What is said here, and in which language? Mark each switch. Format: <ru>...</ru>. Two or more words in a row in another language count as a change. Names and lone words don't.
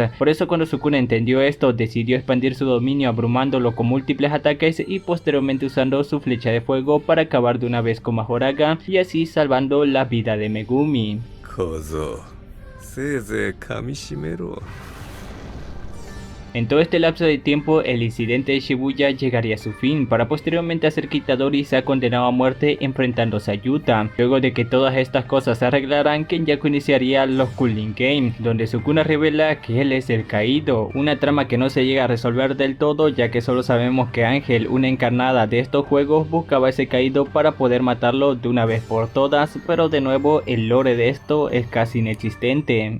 <es>Por eso cuando Sukuna entendió esto, decidió expandir su dominio abrumándolo con múltiples ataques y posteriormente usando su flecha de fuego para acabar de una vez con Majoraga y así salvando la vida de Megumi.</es> <ja>小僧せいぜい噛みしめろ</ja> <es>En todo este lapso de tiempo, el incidente de Shibuya llegaría a su fin, para posteriormente hacer que Itadori sea condenado a muerte enfrentándose a Yuta. Luego de que todas estas cosas se arreglaran, Kenyaku iniciaría los Cooling Games, donde Sukuna revela que él es el caído, una trama que no se llega a resolver del todo, ya que solo sabemos que Ángel, una encarnada de estos juegos, buscaba a ese caído para poder matarlo de una vez por todas, pero de nuevo el lore de esto es casi inexistente.</es>